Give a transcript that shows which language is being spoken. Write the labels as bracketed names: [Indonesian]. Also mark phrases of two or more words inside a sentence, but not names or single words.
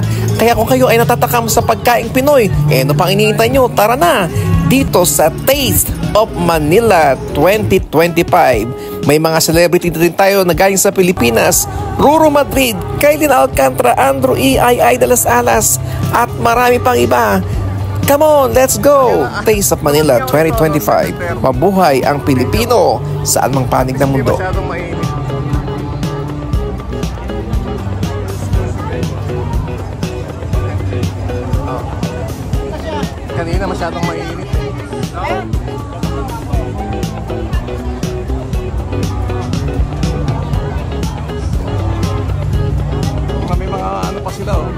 [Filipino] Kaya kung kayo ay natatakam sa pagkaing Pinoy, ano pang hinihintay nyo? Tara na! Dito sa Taste of Manila 2025. May mga celebrity din tayo na galing sa Pilipinas. Ruru Madrid, Kailin Alcantara, Andrew E. I. de las Alas at marami pang iba. [English] Come on, let's go! Taste of Manila 2025. [Filipino] Mabuhay ang Pilipino saan mang panig ng mundo. Kanina masyadong mainit. May mga ano pa sila, oh.